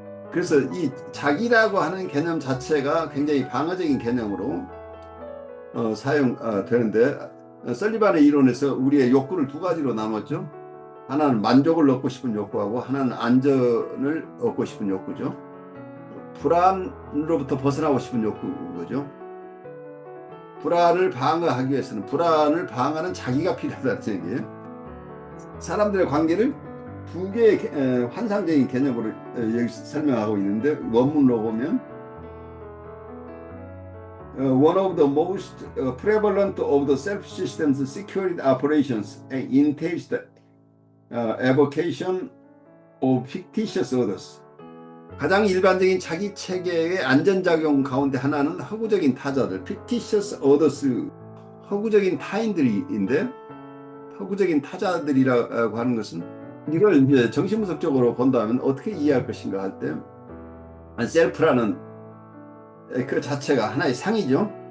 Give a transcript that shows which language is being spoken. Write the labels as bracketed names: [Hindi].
[Korean] 그래서 이 자기라고 하는 개념 자체가 굉장히 방어적인 개념으로 사용되는데, 설리반의 이론에서 우리의 욕구를 두 가지로 나눴죠. 하나는 만족을 얻고 싶은 욕구하고 하나는 안전을 얻고 싶은 욕구죠. 불안으로부터 벗어나고 싶은 욕구인 거죠. 불안을 방어하기 위해서는 불안을 방어하는 자기가 필요하다는 얘기예요. 사람들의 관계를 두 개의 환상적인 개념으로 여기서 설명하고 있는데, 원문으로 보면 [English] one of the most prevalent of the self-systems security operations entails the evocation of fictitious others. [Korean] 가장 일반적인 자기 체계의 안전작용 가운데 하나는 허구적인 타자들, [English] fictitious others, [Korean] 허구적인 타인들인데, 허구적인 타자들이라고 하는 것은, 이걸 이제 정신분석적으로 본다면 어떻게 이해할 것인가 할 때, 셀프라는 그 자체가 하나의 상이죠.